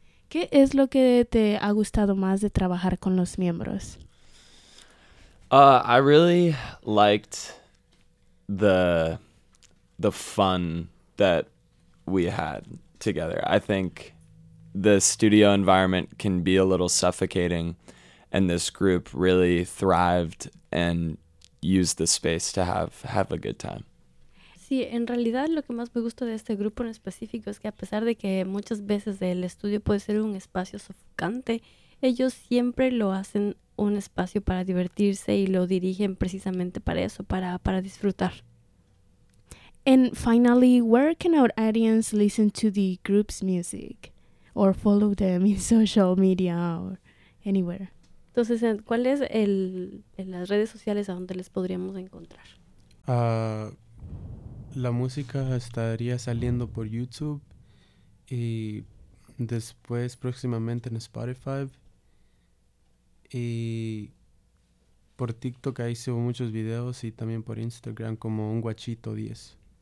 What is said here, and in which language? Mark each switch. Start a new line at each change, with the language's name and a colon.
Spanish: ¿Qué es lo que te ha gustado más de trabajar con los miembros?
English: I really liked the fun that we had together. I think the studio environment can be a little suffocating, and this group really thrived and used the space to have a good time.
Spanish: Sí, en realidad lo que más me gusta de este grupo en específico es que a pesar de que muchas veces el estudio puede ser un espacio sofocante, ellos siempre lo hacen un espacio para divertirse y lo dirigen precisamente para eso, para disfrutar.
English: And finally, where can our audience listen to the group's music or follow them in social media or anywhere?
Spanish: Entonces, ¿cuál es en las redes sociales a donde les podríamos encontrar? La música estaría saliendo por YouTube y después próximamente en Spotify. Y por TikTok ahí subo muchos videos y también por Instagram como un guachito 10.